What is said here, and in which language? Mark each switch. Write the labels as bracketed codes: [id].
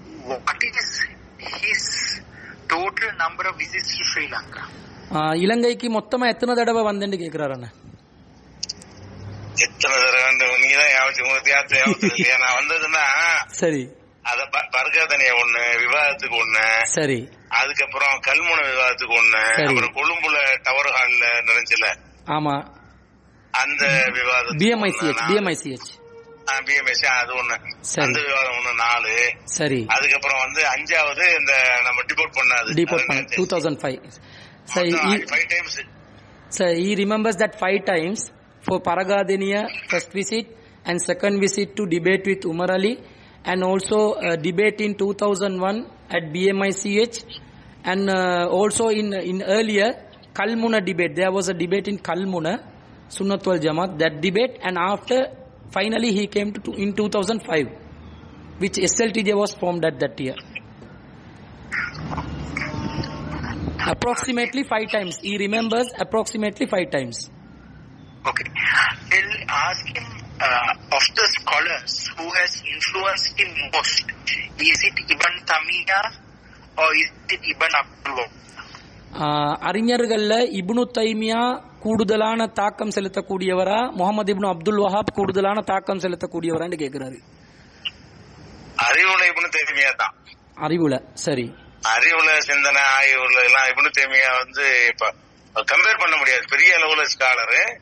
[en] What is his total number of visits to Sri Lanka? [ta] இலங்கைக்கு மொத்தமா எத்தனை தடவை வந்தேன்னு கேக்குறாரு அண்ணா. எத்தனை தடவை நீதான் ஞாபகம் இல்லையா? நான் வந்ததுன்னா சரி, அத பர்காதனிய ஒண்ணு, விவாதத்துக்கு ஒண்ணு, சரி, அதுக்கப்புறம் கல்முனை விவாதத்துக்கு ஒண்ணு, அப்புறம் கொழும்புல டவர் ஹால்ல நிறைஞ்சல, ஆமா, அந்த விவாதம் பிஎம்ஐசிஹெச் அது ஒண்ணு, அந்த விவாதம் ஒண்ணு 4. சரி. அதுக்கப்புறம் வந்து 5வது இந்த நம்ம டிபோர்ட் பண்ணது [en] 2005. So 5 times. So he remembers that 5 times for Paragadeniya first visit and second visit to debate with Umar Ali and also a debate in 2001 at BMICH, and also in earlier Kalmuna debate. There was a debate in Kalmuna, Sunnat wal Jamaat, that debate, and after finally he came to in 2005, which SLTJ was formed at that year. Approximately 5 times. He remembers approximately 5 times. Okay. I'll ask him, of the scholars who has influenced him most, is it Ibn Taymiyyah or is it Ibn Abdul Wahhab? [ta] அறிஞர்கள்ல இப்னு தைமியா கூடுதலான தாக்கம் செலுத்தக்கூடியவரா, முகமது இப்னு அப்துல் வஹாப் கூடுதலான தாக்கம் செலுத்தக்கூடியவரான்னு கேட்கிறாரு. அறிவுல இப்னு தைமியா தான். அறிவுல, சரி. அறிவுல சிந்தனை ஆய்வுல எல்லாம் இப்னு தைமியா வந்து இப்ப கம்பேர் பண்ண முடியாது, பெரிய அளவுல ஸ்காலரு.